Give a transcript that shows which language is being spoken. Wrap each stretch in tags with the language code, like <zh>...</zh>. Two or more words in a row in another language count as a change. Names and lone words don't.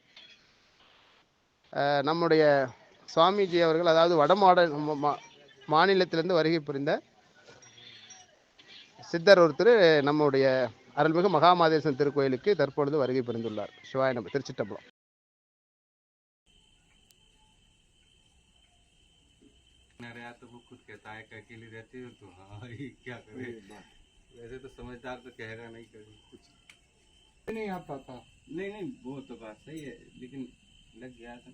<ta>நம்முடைய சுவாமிஜி அவர்கள், அதாவது வட மாநிலத்திலிருந்து வருகை புரிந்த சித்தர் ஒருத்தர் நம்முடைய அருள்மிகு மகாமாதேஸ்வரன் திருக்கோயிலுக்கு தற்பொழுது வருகை புரிந்துள்ளார். சிவாய நம. திருச்சிற்றம்பலம்.</ta> <hi>तो वो खुद कहता है कि अकेली रहती हो तो हाँ ये क्या करे। वैसे तो समझदार तो कहेगा नहीं कभी कुछ नहीं आता था। नहीं वो तो बात सही है, लेकिन लग गया था।</hi>